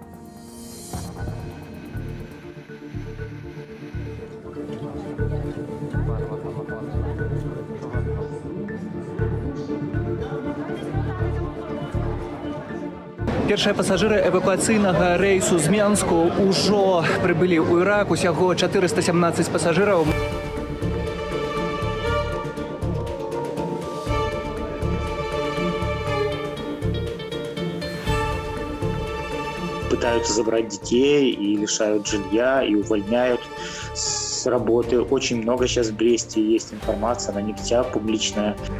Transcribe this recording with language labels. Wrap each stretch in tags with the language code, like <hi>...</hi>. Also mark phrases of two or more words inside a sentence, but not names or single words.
<be>Першыя пасажыры эвакуацыйнага рэйсу з Менску ўжо прыбылі ў Ірак, усяго 417 пасажыраў.</be> <ru>Пытаются забрать детей и лишают жилья, и увольняют с работы. Очень много сейчас в Бресте есть информация, она не вся публичная.</ru>